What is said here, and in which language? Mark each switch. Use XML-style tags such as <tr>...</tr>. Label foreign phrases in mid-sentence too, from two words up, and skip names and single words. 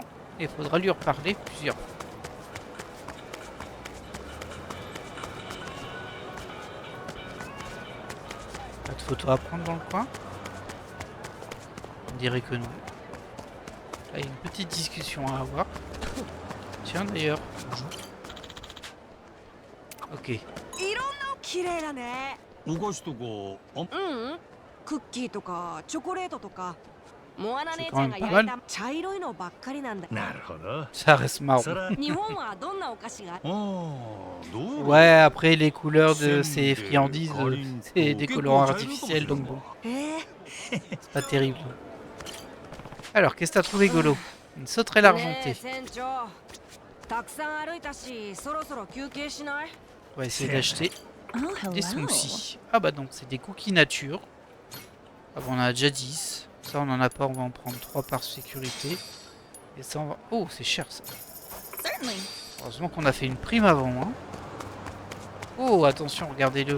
<fr>Et il faudra lui reparler plusieurs fois. Pas de photo à prendre dans le coin? On dirait que non. Là, il y a une petite discussion à avoir. Tiens d'ailleurs, bonjour. Ok.</fr> <ja>綺麗だね。お菓子とかクッキーとかチョコレートとか。モアナ姉ちちゃんが焼いた茶色いのばっかりなんだ。なるほど</ja> <fr>Ça reste marrant.</fr> <ja>そら日本はどんなお菓子が？ああどう</ja> <fr>Ouais, après les couleurs de ces friandises, c'est des colorants artificiels, donc bon,</fr> <ja>え</ja> <fr>c'est pas terrible. Alors, qu'est-ce que t'as trouvé, Golo? Une sauterelle argentée.</fr> <ja>船長。たくさん歩いたし、そろそろ休憩しない？</ja> <fr>On va essayer d'acheter Oh, des smoothies. Ah bah donc, c'est des cookies nature. Ah bon, on en a déjà 10. Ça, on en a pas, on va en prendre 3 par sécurité. Et ça, on va... Oh, c'est cher, ça. Certainly. Heureusement qu'on a fait une prime avant, hein. Oh, attention, regardez-le.</fr>